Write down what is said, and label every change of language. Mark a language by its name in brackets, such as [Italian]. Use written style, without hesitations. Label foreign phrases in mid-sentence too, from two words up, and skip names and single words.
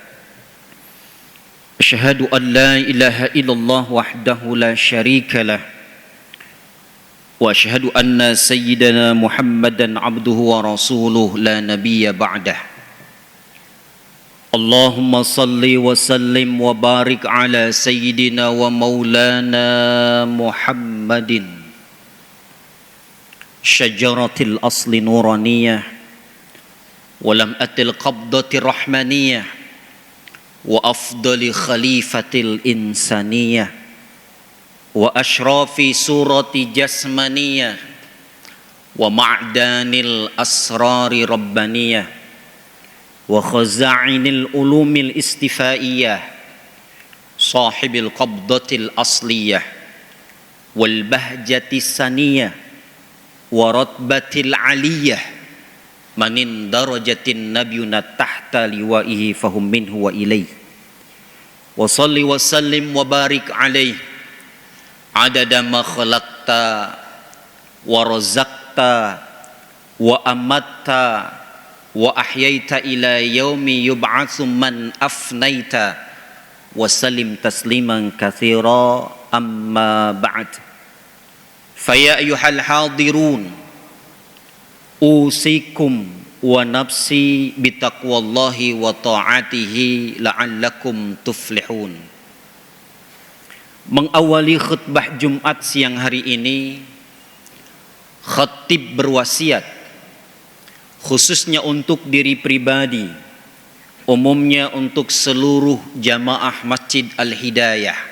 [Arabic] أشهد أن لا إله إلا الله وحده لا شريك له وأشهد أن سيدنا محمدا عبده ورسوله لا نبي بعده. اللهم صل وسلم وبارك على سيدنا ومولانا محمد شجرة الأصل النورانية ولمعة القبضة الرحمانية و أفضل الخليفة الإنسانية وأشرف الصورة الجسمانية ومعدن الأسرار الربانية وخزائن العلوم الاصطفائية صاحب القبضة الأصلية والبهجة السنية والرتبة العلية من اندرجت النبيون تحت لوائه فهم منه وإليه وصل وسلم وبارك عليه عدد ما خلقت ورزقت وأمت وأحييت إلى يوم يبعث من أفنيت وسلم تسليما كثيرا أما بعد. فيا أيها الحاضرون أوصيكم ونفسي بتقوى الله وطاعته لعلكم تفلحون. [Indonesian] Mengawali khutbah Jumat siang hari ini, khatib berwasiat khususnya untuk diri pribadi, umumnya untuk seluruh jamaah Masjid Al-Hidayah.